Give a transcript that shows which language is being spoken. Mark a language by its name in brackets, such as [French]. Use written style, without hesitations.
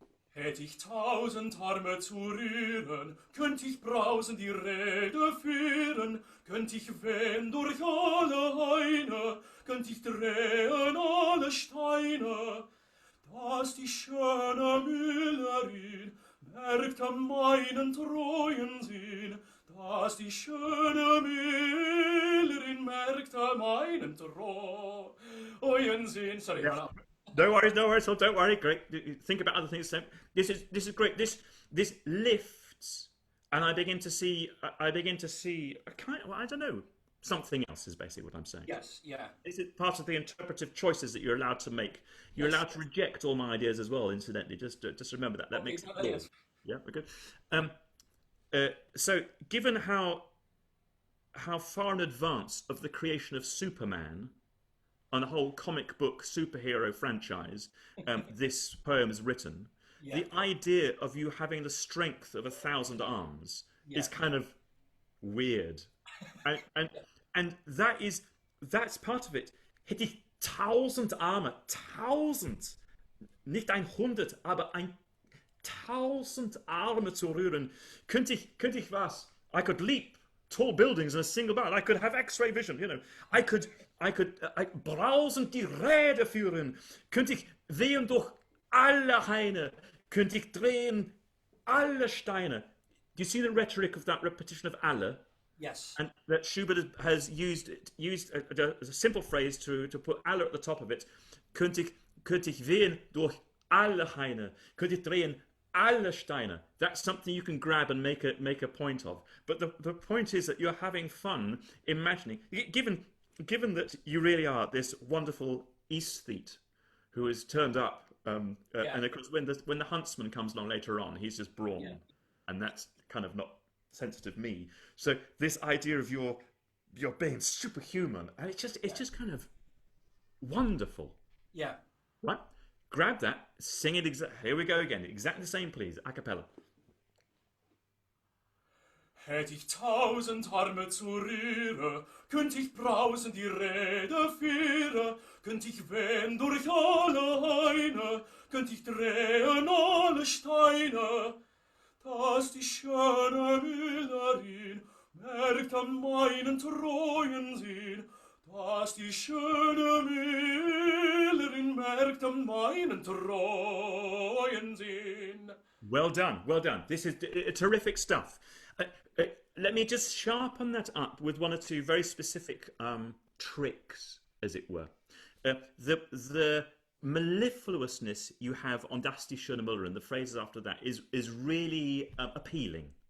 [German] Hätt ich 1000 Arme zu rühren, könnt ich brausen die Rede führen, könnt ich wehen durch alle Haine, könnt ich drehen alle Steine, dass die schöne Müllerin merkt an meinen treuen Sinn, dass die schöne Müllerin merkt an meinen treuen Sinn. [English] Sorry, yeah. No worries, so don't worry. Great. Think about other things. This is great. This lifts, and I begin to see a kind of, I don't know, something else is basically what I'm saying. Yes, yeah. This is part of the interpretive choices that you're allowed to make. You're allowed to reject all my ideas as well. Incidentally, just remember that. That makes it cool. Yes. Yeah, we're good. So, given how far in advance of the creation of Superman on a whole comic book superhero franchise, this poem is written. Yeah. The idea of you having the strength of 1,000 arms is kind of weird, and that's part of it. [German] Hätte ich 1000 Arme, 1000, nicht 100, aber 1000 Arme zu rühren, könnte ich was? [English] I could leap tall buildings in a single bound. I could have X-ray vision, you know. I could [German] brausend die Räder führen. Könnte ich wehen durch alle Haine. Könnte ich drehen alle Steine. [English] Do you see the rhetoric of that repetition of alle? Yes. And that Schubert has used a simple phrase to put alle at the top of it. [German] Könnte ich wehen durch alle Haine. Könnte ich drehen alle Steine. [English] That's something you can grab and make a point of. But the point is that you're having fun imagining, given that you really are this wonderful aesthete who has turned up, and of course when the huntsman comes along later on, he's just brawn, and that's kind of not sensitive me. So this idea of your being superhuman, and it's just kind of wonderful. Yeah. Right? Grab that, sing it here we go again, exactly the same, please, a cappella. [German] Hätt ich 1000 Arme zu rühren, könnt ich brausen die Rede führen, könnt ich wehen durch alle Haine, könnt ich drehen alle Steine, dass die schöne Müllerin merkt an meinen treuen Sinn, dass die schöne Müllerin merkt an meinen treuen Sinn. [English] Well done, well done. This is terrific stuff. Let me just sharpen that up with one or two very specific tricks, as it were. The mellifluousness you have on [German] Das die schöne Müllerin, [English] the phrases after that, is really appealing.